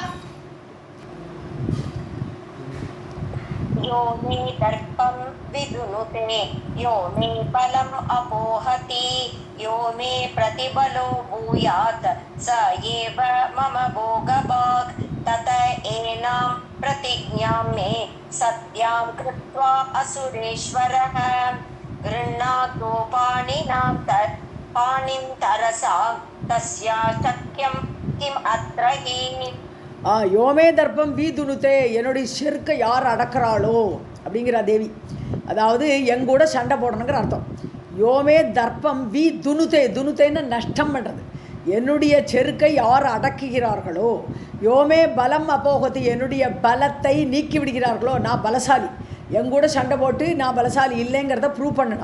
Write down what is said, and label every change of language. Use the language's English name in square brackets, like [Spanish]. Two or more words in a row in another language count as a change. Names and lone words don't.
[Sanskrit] यो मे दर्पं विदुनुते यो मे बलम् अपोहति यो मे प्रतिबलो भूयात् स एव मम भोगभाक् तत एनां प्रतिज्ञां मे सत्यां कृत्वा असुरेश्वरः गृह्णातु पाणिं तरसा तस्या शक्यं किम् अत्र हि। यो मे दर्पं वि दुनुते, [Tamil] என்னுடைய செருக்கை யார் அடக்கிறாளோ அப்படிங்கிற தேவி, அதாவது எங்கூட சண்டை போடணுங்கிற அர்த்தம். [Sanskrit] यो मे दर्पं वि दुनुते, [Tamil] துணுத்தேன்னு நஷ்டம் பண்ணுறது, என்னுடைய செருக்கை யார் அடக்குகிறார்களோ, [Sanskrit] यो मे बलम् अपोहति, [Tamil] என்னுடைய பலத்தை நீக்கி விடுகிறார்களோ, நான் பலசாலி, எங்கூட சண்டை போட்டு நான் பலசாலி இல்லைங்கிறத ப்ரூவ் பண்ணணும்.